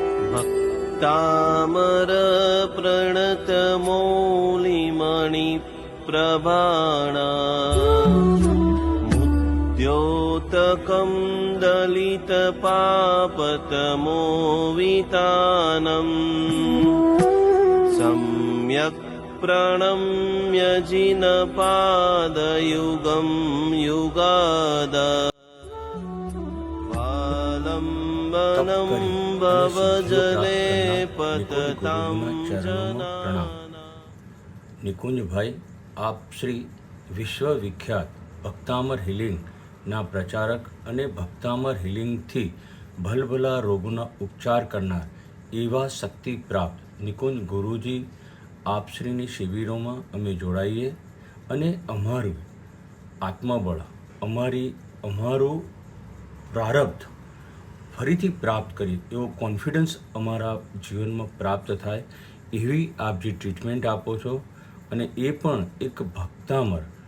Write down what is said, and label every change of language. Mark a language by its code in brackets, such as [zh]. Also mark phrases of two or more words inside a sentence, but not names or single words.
[sa] भक्तामर प्रणतमौलिमणि प्रभाणा मुद्योतकं दलितपापतमोवितानम् सम्यक् प्रणम्य जिनपादयुगं युगादा वालम्बनं भवजले पततां जना। [gu] નિકુંજ ભાઈ, આપ શ્રી વિશ્વવિખ્યાત ભક્તામર હિલિંગના પ્રચારક અને ભક્તામર હિલિંગથી ભલભલા રોગોના ઉપચાર કરનાર એવા શક્તિ પ્રાપ્ત નિકુંજ ગુરુજી આપશ્રીની શિબિરોમાં અમે જોડાઈએ અને અમારું આત્મબળ, અમારું પ્રારબ્ધ ફરીથી પ્રાપ્ત કરીએ એવો કોન્ફિડન્સ અમારા જીવનમાં પ્રાપ્ત થાય એવી આપ જે ટ્રીટમેન્ટ આપો છો, અને એ પણ એક ભક્તામર